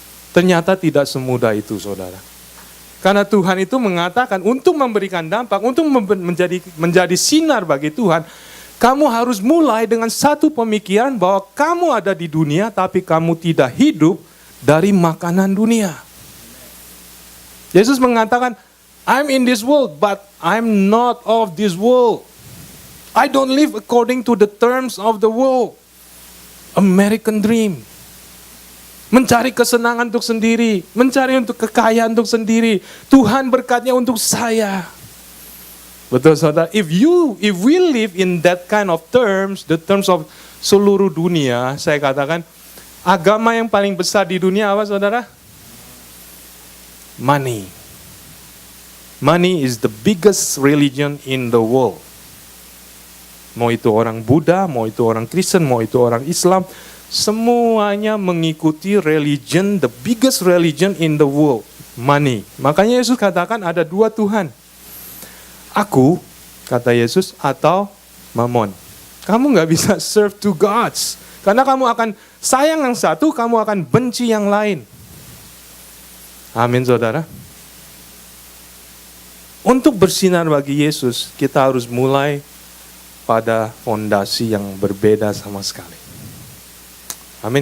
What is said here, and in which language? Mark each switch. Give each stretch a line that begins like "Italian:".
Indonesian: Ternyata tidak semudah itu, saudara. Karena Tuhan itu mengatakan untuk memberikan dampak, untuk menjadi sinar bagi Tuhan, kamu harus mulai dengan satu pemikiran bahwa kamu ada di dunia, tapi kamu tidak hidup dari makanan dunia. Yesus mengatakan,
English: "I'm in this world, but I'm not of this world. I don't live according to the terms of the world." American dream.
Indonesian: Mencari kesenangan untuk sendiri, mencari untuk kekayaan untuk sendiri. Tuhan berkatnya untuk saya. Betul, saudara.
English: If we live in that kind of terms, the terms of
Indonesian: seluruh dunia, saya katakan Agama yang paling besar di dunia apa, saudara? Money.
English: Money is the biggest religion in the world.
Indonesian: Mau itu orang Buddha, mau itu orang Kristen, mau itu orang Islam, semuanya mengikuti
English: religion, the biggest religion in the world, money.
Indonesian: Makanya Yesus katakan ada dua Tuhan. Aku, kata Yesus, atau Mammon. Kamu nggak bisa
English: serve two gods.
Indonesian: Karena kamu akan sayang yang satu, kamu akan benci yang lain. Amin, saudara. Untuk bersinar bagi Yesus, kita harus mulai pada fondasi yang berbeda sama sekali. Amin.